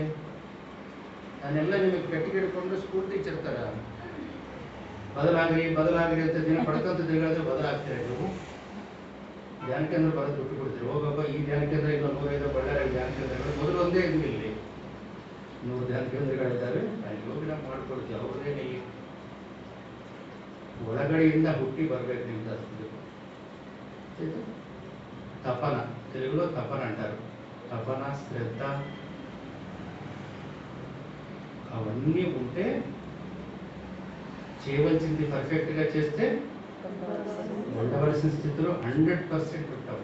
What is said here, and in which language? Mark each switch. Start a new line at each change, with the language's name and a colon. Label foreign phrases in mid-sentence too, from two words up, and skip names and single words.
Kannada: ನಾನೆಲ್ಲ ನಿಮಗೆ ಪೆಟ್ಟಿಗೆ ಹಿಡ್ಕೊಂಡು
English: school teacher
Kannada: ಥರ ಬದಲಾಗ್ರಿ ಅಂತ ದಿನ ಪಡ್ಕೊಂತ ತಿರುಗಾದ್ರೆ ಬದಲಾಗ್ತೀರ ನೀವು? ಧ್ಯಾನ ಕೇಂದ್ರ ಬರೋದು ಬಿಟ್ಟು ಬಿಡ್ತೀರಿ. ಹೋಗಪ್ಪ, ಈ ಧ್ಯಾನ ಕೇಂದ್ರ ಇಲ್ಲ 105 ಬಳ್ಳಾರಿ ಧ್ಯಾನ ಕೇಂದ್ರಗಳು ಮೊದಲು ಒಂದೇ ಇದ್ವಿ. ಇಲ್ಲಿ 100 ಧ್ಯಾನ ಕೇಂದ್ರಗಳಿದ್ದಾವೆ. ಅಲ್ಲಿ ಹೋಗಿ ನಾವು ಮಾಡ್ಕೊಳ್ತೀವಿ. ಅವ್ರದ್ದೇನೆ ಒಳಗಡೆಯಿಂದ ಹುಟ್ಟಿ ಬರ್ಬೇಕು ನಿಮ್ದು.
Telugu: తపన, తెలుగులో తపన అంటారు. తపన, శ్రద్ధ అవన్నీ ఉంటే చేయవలసింది పర్ఫెక్ట్గా చేస్తే ఉండవలసిన స్థితిలో 100% ఉంటాం.